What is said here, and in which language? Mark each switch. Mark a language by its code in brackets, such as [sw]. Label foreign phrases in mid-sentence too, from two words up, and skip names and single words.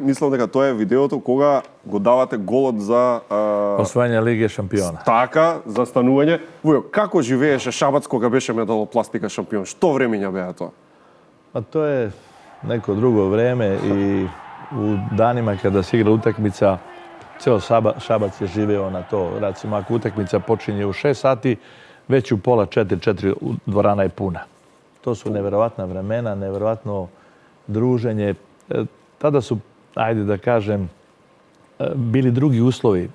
[mk] Мислам дека тоа е видеото кога го давате голот за освојање Лиге шампиона. Така, за станување. Војо, како живееше Шабац кога беше металопластика шампион? Што времења беа тоа? [sr] А тоа е неко друго време и у данима kada se igra utakmica, ceo Šabac je živeo na to. Recimo, ako utakmica počinje u 6 sati, već u pola 4 dvorana je puna. To su neverovatna vremena, neverovatno druženje. Tada su, ajde da kažem, bili drugi uslovi.